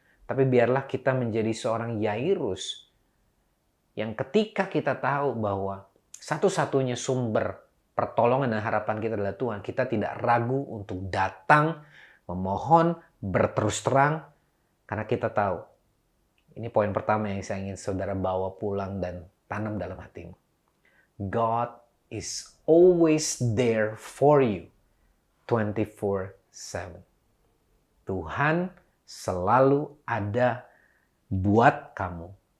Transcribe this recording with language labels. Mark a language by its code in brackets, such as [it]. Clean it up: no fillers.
[id] Tapi biarlah kita menjadi seorang Yairus yang ketika kita tahu bahwa satu-satunya sumber pertolongan dan harapan kita adalah Tuhan, kita tidak ragu untuk datang, memohon, berterus terang, karena kita tahu. Ini poin pertama yang saya ingin saudara bawa pulang dan tanam dalam hatimu. [en] God is always there for you 24/7. [id] Tuhan selalu ada buat kamu.